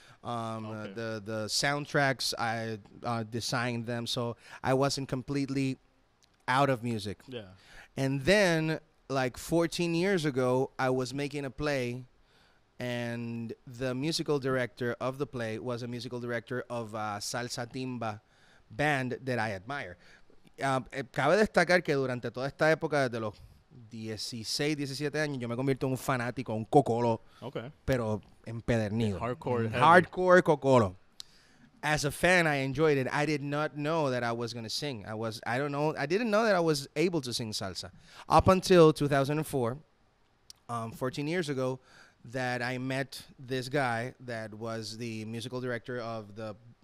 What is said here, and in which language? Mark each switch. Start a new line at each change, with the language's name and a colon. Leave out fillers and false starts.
English: The soundtracks, I designed them, so I wasn't completely out of music. Yeah. And then like 14 years ago, I was making a play, and the musical director of the play was a musical director of a salsa timba band that I admire.
Spanish: Cabe destacar que durante toda esta época, desde los 16, 17 años, yo me convierto en un fanático, un cocolo, pero empedernido.
English: Hardcore cocolo. As a fan, I enjoyed it. I did not know that I was going to sing. I didn't know that I was able to sing salsa. Up until 2004, 14 years ago, that I met this guy that was the musical director of the